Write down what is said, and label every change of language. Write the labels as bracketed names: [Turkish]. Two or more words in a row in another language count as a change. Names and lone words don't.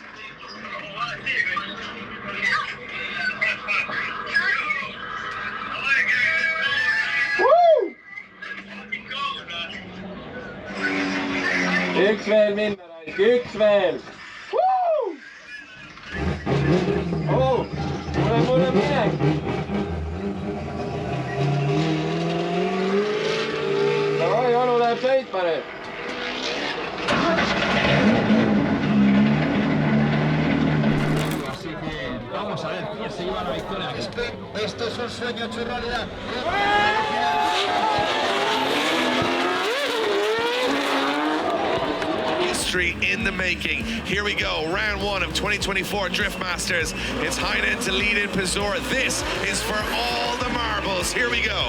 [Estonian] Üks veel minna, Raik, üks veel! Oh, mule minek! Davai, Anu läheb sõitma nüüd! [Spanish] Vamos a ver quién se lleva la victoria. Esto es un sueño hecho realidad. [English] History in the making. Here we go, round 1 of 2024 Drift Masters. It's Heinen to lead in Pizor. This is for all the marbles. Here we go.